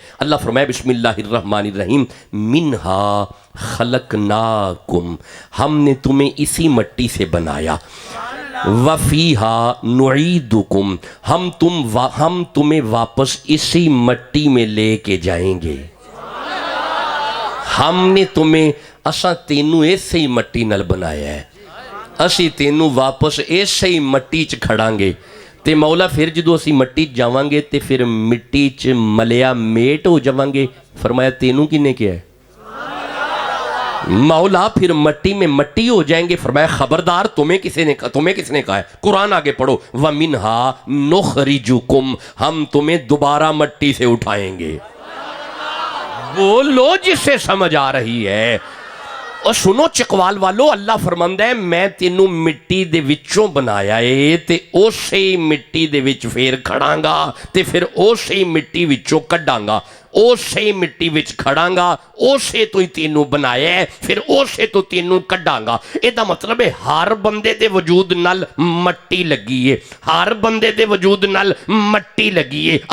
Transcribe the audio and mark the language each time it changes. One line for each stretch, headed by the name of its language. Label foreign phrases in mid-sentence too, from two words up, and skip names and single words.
Urdu: اللہ فرمائے
Arabic: بسم اللہ الرحمن الرحیم، منہا خلقناکم،
Urdu: ہم نے تمہیں اسی مٹی سے بنایا،
Arabic: وفیہا نعیدکم،
Urdu: ہم تمہیں واپس اسی مٹی میں لے کے جائیں گے. ہم نے تمہیں،
Punjabi: اساں تینوں ایسے ہی مٹی نل بنایا ہے، اسی تینوں واپس ایسے ہی مٹی چ کھڑاں گے. تے مولا پھر جدو اسی مٹی جاواں گے تے پھر مٹی چ ملیا میٹ ہو جاواں گے. فرمایا تینوں کنے کیا ہے؟
Urdu: مولا پھر مٹی میں مٹی ہو جائیں گے. فرمایا خبردار، تمہیں کس نے کہا ہے؟ قرآن آگے پڑھو،
Arabic: وَمِنْهَا نُخْرِجُكُمْ،
Urdu: ہم تمہیں دوبارہ مٹی سے اٹھائیں گے. بولو جس سے سمجھ آ رہی ہے.
Punjabi: اور سنو چکوال والو، اللہ فرماندا ہے میں تینوں مٹی دے وچوں بنایا ہے تے اسی مٹی دے وچ پھر کھڑاں گا تے پھر اسی مٹی وچوں کڈاں گا، اسی مٹی وچ کھڑاں گا، اسے تو ہی تینوں بنایا ہے، پھر اسے تو تینوں کڈاں گا. اے دا مطلب ہے ہر بندے دے وجود نال مٹی لگی ہے، ہر بندے دے وجود نال مٹی لگی ہے.